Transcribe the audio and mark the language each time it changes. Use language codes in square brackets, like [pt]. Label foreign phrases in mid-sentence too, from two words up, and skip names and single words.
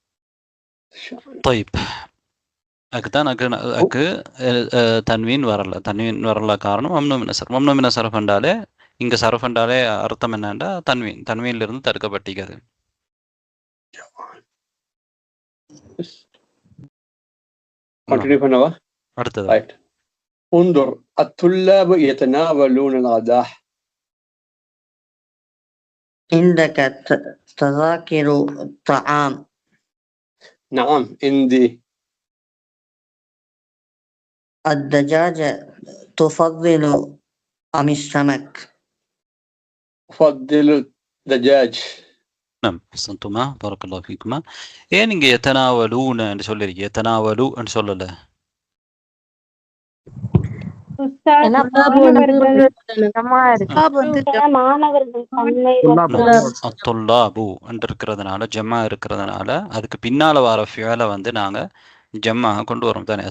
[ta] طيب. அதுக்குதான் அக்கு தன்வீன் வரல. தன்வீன் வரல காரணம் [ar] ممنوع من الصرف. ممنوع من الصرف [ta] என்றாலே இங்க சர்ஃப் என்றாலே அர்த்தம் என்னன்னா தன்வீன்ல இருந்து தடுக்கப்பட்டிருக்கிறது. கண்டினியூ பண்ணவா? அடுத்தது ரைட். [ar] انظر الطلاب يتناولون الغداء. عندك تذاكر الطعام. نعم عندي. الدجاجة تفضل أم السمك؟ أفضل الدجاج. نعم أحسنتما بارك الله فيكما. [ta] ஏன் இங்க يتناولون என்று சொல்லிருக்கீங்க? يتناولوا என்று சொல்லல. உஸ்தாத், ஏன்னா மாணவர்கள் ஜமா இருக்கு. மாணவர்கள் தன்மை அத்துல்லாபு என்று இருக்கிறதுனால ஜம்மா இருக்கிறதுனால அதுக்கு பின்னால வர ஃபியலை வந்து நாங்க ஜம்மா கொண்டு வரோம் தானே.